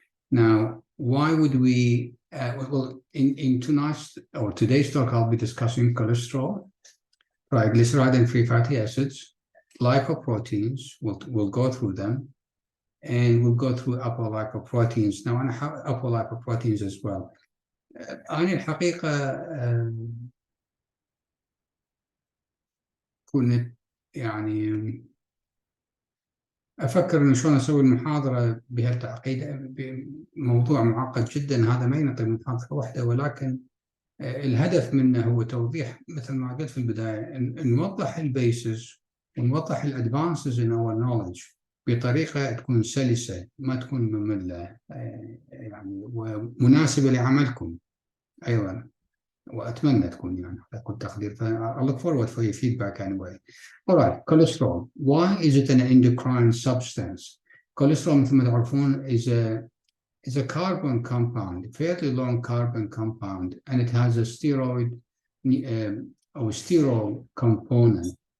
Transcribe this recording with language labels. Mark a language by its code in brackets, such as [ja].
[en] Now, why would we, well, in today's talk, I'll be discussing cholesterol, triglyceride and free fatty acids, lipoproteins, we'll go through them, and we'll go through apolipoproteins. Now, [ar] أنا [en] apolipoproteins as well. [ar] أنا الحقيقة كنت يعني أفكر إن شلون أسوي المحاضرة بهالتعقيد، بموضوع معقد جدا، هذا ما ينطي محاضرة واحدة، ولكن الهدف منه هو توضيح مثل ما قلت في البداية، نوضح البيسز ونوضح الادفانسز [en] in our knowledge [ar] بطريقة تكون سلسة، ما تكون مملة، يعني ومناسبة لعملكم أيضا، وأتمنى تكون يعني أكون تقدير. [en] I look forward for your feedback anyway. All right, cholesterol. Why is it an endocrine substance? Cholesterol [ar] مثل ما تعرفون [en] is a carbon compound, fairly long carbon compound, and it has a steroid or sterol component.